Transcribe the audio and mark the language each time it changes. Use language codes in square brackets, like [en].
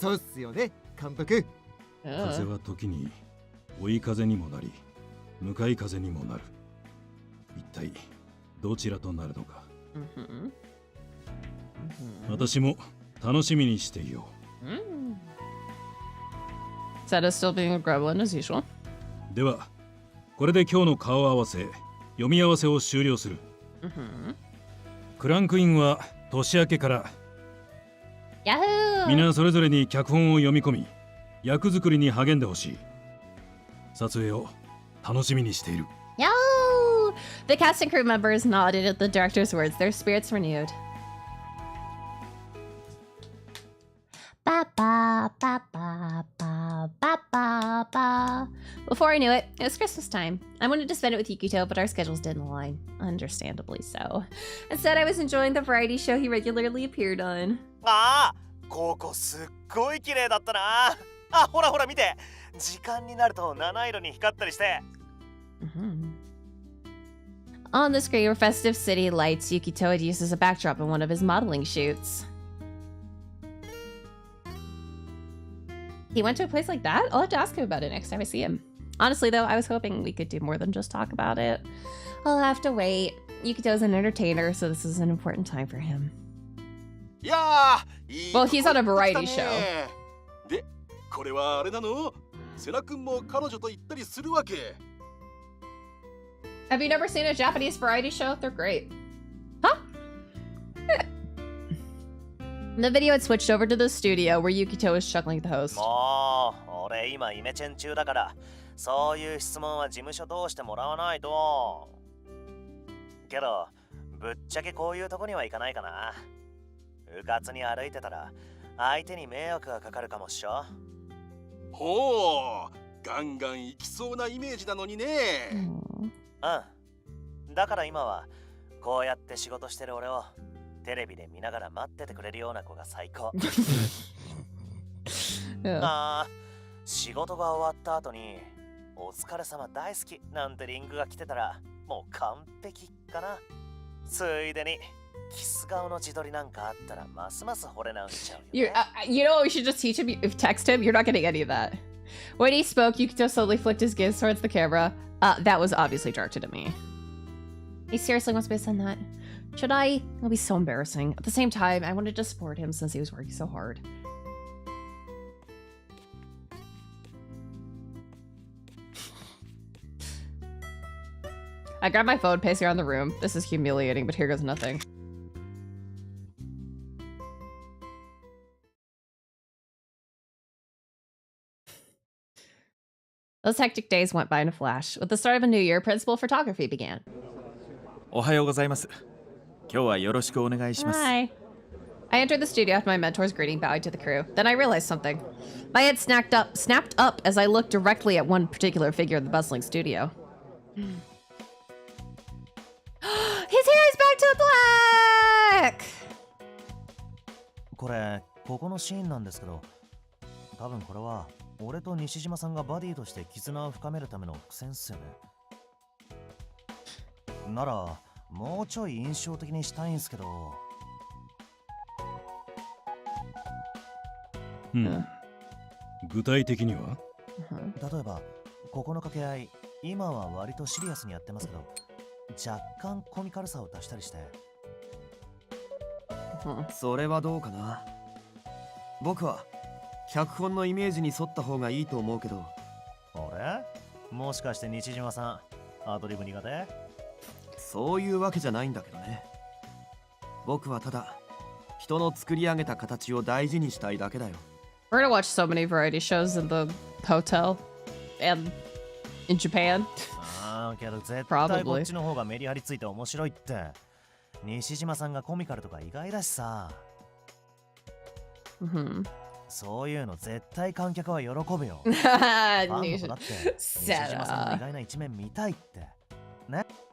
[ja] そうっすよね、監督。風は時に追い風にもなり向かい風にもなる。一体どちらとなるのか。私も楽しみにしていよう。 [en] Seta still being a gremlin as usual. [ja] ではこれで今日の顔合わせ読み合わせを終了する。クランクインは年明けから。 [en] Yahoo! [ja] 皆それぞれに脚本を読み込み役作りに励んでほしい。撮影を楽しみにしている。 [en] Yahoo! The cast and crew members nodded at the director's words, their spirits renewed. Ba ba ba ba ba ba ba ba. Before I knew it, it was Christmas time. I wanted to spend it with Yukito, but our schedules didn't align. Understandably so. Instead, I was enjoying the variety show he regularly appeared on. [ja] ああ、ここすっごい綺麗だったな。あ、ほらほら見て。時間になると七色に光ったりして。 [en] On the screen were festive city lights Yukito had used as a backdrop in one of his modeling shoots. He went to a place like that? I'll have to ask him about it next time I see him. Honestly, though, I was hoping we could do more than just talk about it. I'll have to wait. Yukito's an entertainer, so this is an important time for him. Well, he's on a variety show. [ja] で、これはあれなの？セナ君も彼女と行ったりするわけ。 [en] Have you never seen a Japanese variety show? They're great. Huh? The video had switched over to the studio where Yukito was chuckling at the host. [ja] もう、俺今イメチェン中だから、そういう質問は事務所通してもらわないと。けど、ぶっちゃけこういうとこには行かないかな。うかつに歩いてたら、相手に迷惑がかかるかもっしょ。ほう、ガンガン行きそうなイメージなのにね。うん。だから今は、こうやって仕事してる俺を、テレビで見ながら待っててくれるような子が最高。ああ、仕事が終わった後にお疲れ様大好きなんてリングが来てたらもう完璧かな。ついでにキス顔の自撮りなんかあったらますます惚れ直しちゃうよ、ね。 [en] You know, we should just teach him, if text him, you're not getting any of that. When he spoke, Yukito slowly flicked his gaze towards the camera. That was obviously directed at me. He seriously wants me to send that. Should I? It'll be so embarrassing. At the same time, I wanted to support him since he was working so hard. I grabbed my phone, paced around the room. This is humiliating, but here goes nothing. Those hectic days went by in a flash. With the start of a new year, principal photography began. [ja] おはようございます。今日はよろしくお願いします。 [en] Hi. I entered the studio after my mentor's greeting, bowing to the crew. Then I realized something. My head snapped up as I looked directly at one particular figure in the bustling studio. His hair is back to black! [ja] これ、ここのシーンなんですけど、多分これは俺と西島さんがバディとして絆を深めるための伏線っすよね。なら、もうちょい印象的にしたいんすけど。具体的には？例えば、ここの掛け合い、今は割とシリアスにやってますけど、若干コミカルさを出したりして。それはどうかな。僕は脚本のイメージに沿った方がいいと思うけど。俺？もしかして西島さん、アドリブ苦手？そういうわけじゃないんだけどね。僕はただ人の作り上げた形を大事にしたいだけだよ。 [en] We're gonna watch so many variety shows in the hotel and in Japan. [ja] ああ、けど絶対こっちの方がメリハリついて面白いって。西島さんがコミカルとか意外だしさ。そういうの絶対観客は喜ぶよ。ファンの子だって西島さんの意外な一面見たいってね。